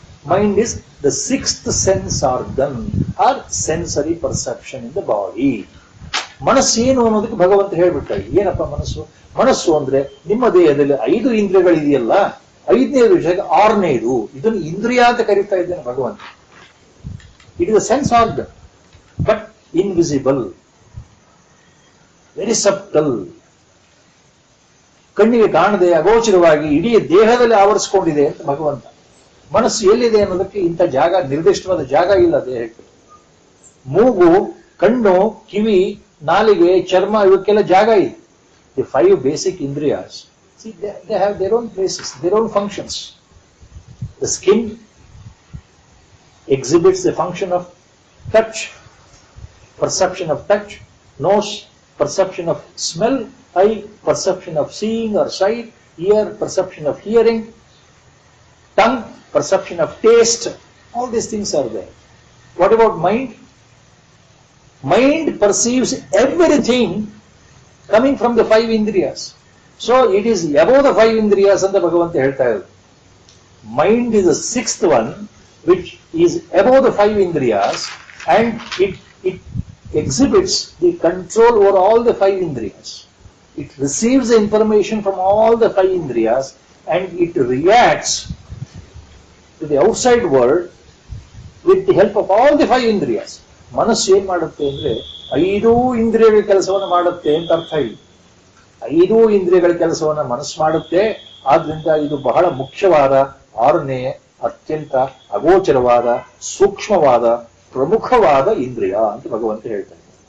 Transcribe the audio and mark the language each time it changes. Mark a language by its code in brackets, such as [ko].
[en] Mind is the sixth sense organ or sensory perception in the body. [kn] ಮನಸ್ಸು ಏನು ಅನ್ನೋದಕ್ಕೆ ಭಗವಂತ ಹೇಳ್ಬಿಟ್ಟ. ಏನಪ್ಪ ಮನಸ್ಸು? ಮನಸ್ಸು ಅಂದ್ರೆ ನಿಮ್ಮ ದೇಹದಲ್ಲಿ 5 ಇಂದ್ರಿಯಗಳಿದೆಯಲ್ಲ, 5ನೇ ವಿಷಯ 6ನೇದು, ಇದನ್ನು ಇಂದ್ರಿಯ ಅಂತ ಕರೀತಾ ಇದ್ದೇನೆ ಭಗವಂತ. [en] it is a sense organ but invisible, very subtle, [kn] ಕಣ್ಣಿಗೆ ಕಾಣದೆ ಅಗೋಚರವಾಗಿ ಇಡೀ ದೇಹದಲ್ಲಿ ಆವರಿಸಿಕೊಂಡಿದೆ ಅಂತ ಭಗವಂತ. ಮನಸ್ಸು ಎಲ್ಲಿದೆ ಅನ್ನೋದಕ್ಕೆ ಇಂಥ ಜಾಗ, ನಿರ್ದಿಷ್ಟವಾದ ಜಾಗ ಇಲ್ಲ ದೇಹಕ್ಕೆ. ಮೂಗು, ಕಣ್ಣು, ಕಿವಿ, ನಾಲಿಗೆ, ಚರ್ಮ, ಇವಕ್ಕೆಲ್ಲ ಜಾಗ ಇದೆ. [en] The 5 basic indriyas, see, they have their own places, their own functions. The skin exhibits the function of touch, perception of touch, nose, perception of smell, eye, perception of seeing or sight, ear, perception of hearing, tongue, perception of taste. All these things are there. What about mind? Mind perceives everything coming from the 5 indriyas. So it is above the 5 indriyas [kn] anta Bhagavanta ಹೇಳ್ತಾ ಇರೋದು. [en] Mind is the 6th one which is above the 5 indriyas and it exhibits the control over all the 5 indriyas. It receives the information from all the 5 indriyas and it reacts to the outside world with the help of all the 5 indriyas. [kn] ಮನಸ್ಸು ಏನ್ ಮಾಡುತ್ತೆ ಅಂದ್ರೆ 5 ಇಂದ್ರಿಯಗಳ ಕೆಲಸವನ್ನು ಮಾಡುತ್ತೆ ಅಂತ ಅರ್ಥ ಇಲ್ಲ. 5 ಇಂದ್ರಿಯಗಳ ಕೆಲಸವನ್ನ ಮನಸ್ಸು ಮಾಡುತ್ತೆ. ಆದ್ರಿಂದ ಇದು ಬಹಳ ಮುಖ್ಯವಾದ, 6ನೇ ಅತ್ಯಂತ ಅಗೋಚರವಾದ, ಸೂಕ್ಷ್ಮವಾದ, ಪ್ರಮುಖವಾದ ಇಂದ್ರಿಯ ಅಂತ ಭಗವಂತ ಹೇಳ್ತಾರೆ.